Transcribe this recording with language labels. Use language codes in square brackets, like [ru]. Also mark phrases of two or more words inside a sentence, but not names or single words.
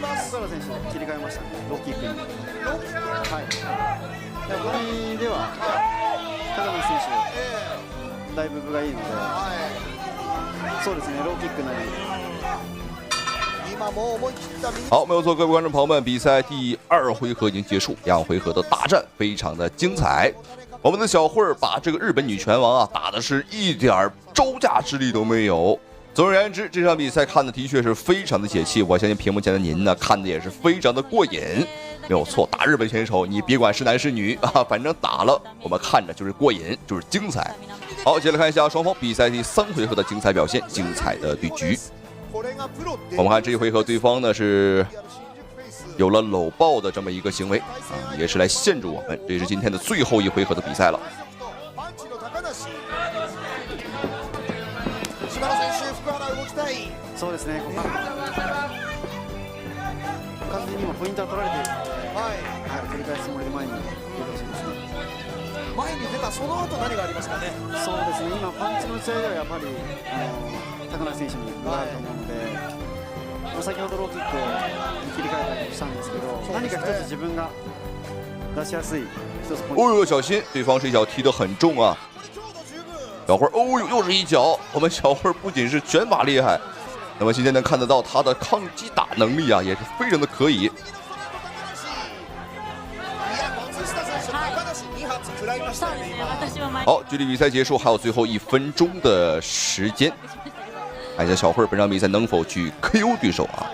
[ja] 福原選手切り替えましたね。ローキックに。はい。でもこれでは高梨選手だいぶ分がいいので、そうですね。ローキックなり。 [zh] 好，没有错，各位观众朋友们，比赛第2回合已经结束，2回合的大战非常的精彩。我们的小慧儿把这个日本女拳王啊打的是一点招架之力都没有。总而言之，这场比赛看的的确是非常的解气，我相信屏幕前的您呢看的也是非常的过瘾。没有错，打日本选手，你别管是男是女啊，反正打了我们看着就是过瘾，就是精彩。好，接着看一下双方比赛第3回合的精彩表现，精彩的对局。我们看这一回合，对方呢是有了搂抱的这么一个行为啊，也是来限制我们。这是今天的最后一回合的比赛了。 [ja] そうですね。完全に今ポイントは取られているので、取り返すつもりで前に出てほしいですね。前に出たその後何がありますかね。そうですね。今パンチの打ち合いではやっぱり高梨選手に分があると思うので、先ほどローキックに切り替えたりしたんですけど、何か一つ自分が出しやすい一つポイント。 [zh] 哦呦，小心！对方这一脚踢得很重啊。小慧，哦呦，又是一脚！我们小慧不仅是拳法厉害，那么今天能看得到她的抗击打能力啊，也是非常的可以。好，距离比赛结束还有最后1分钟的时间，看一下小慧本场比赛能否去 KO 对手啊？